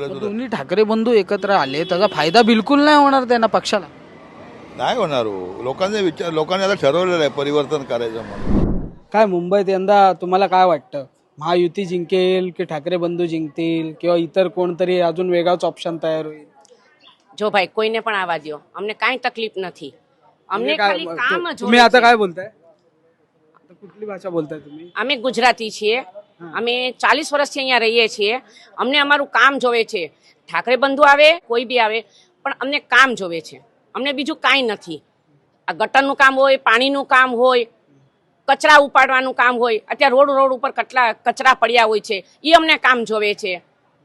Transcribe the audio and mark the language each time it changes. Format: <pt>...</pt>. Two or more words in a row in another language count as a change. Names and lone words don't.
<mr>दोन्ही ठाकरे बंधू एकत्र आले त्याचा फायदा बिलकुल नाही होणार त्यांना पक्षाला. नाही होणार हो. लोकांनी आता ठरवलेलं आहे परिवर्तन करायचं म्हणून. काय मुंबईत यंदा तुम्हाला काय वाटतं, महायुती जिंकेल की ठाकरे बंधू जिंकतील किंवा इतर कोणतरी अजून वेगळाच ऑप्शन तयार होईल?</mr> <gu>જો ભાઈ कोઈને પણ આવા દ્યો, અમને કાંઈ તકલીફ નથી. અમને ખાલી કામ જ.</gu> <mr>तुम्ही आता काय बोलताय? आता कुठली भाषा बोलताय तुम्ही?</mr> <gu>અમે ગુજરાતી છીએ. અમે 40 વર્ષથી અહીંયા રહીએ છીએ. અમને અમારું કામ જોવે છે. ઠાકરે બંધુ આવે કોઈ બી આવે પણ અમને કામ જોવે છે. અમને બીજું કાંઈ નથી. આ ગટરનું કામ હોય, પાણીનું કામ હોય, કચરા ઉપાડવાનું કામ હોય, અત્યારે રોડ ઉપર કચરા પડ્યા હોય છે, એ અમને કામ જોવે છે.</gu>